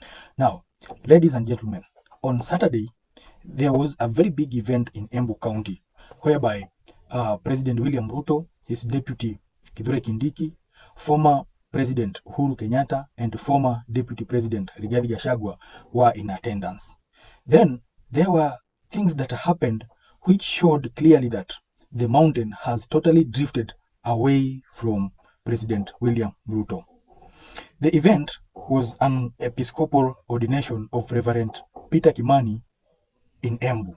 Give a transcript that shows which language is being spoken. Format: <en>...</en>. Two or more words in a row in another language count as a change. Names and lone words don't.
<en>Now, ladies and gentlemen, on Saturday, there was a very big event in Embu County whereby President William Ruto, his deputy Kithure Kindiki, former President Uhuru Kenyatta, and former Deputy President Rigathi Gachagua were in attendance. Then there were things that happened which showed clearly that the mountain has totally drifted away from President William Ruto. The event was an Episcopal ordination of Reverend Peter Kimani in Embu.</en>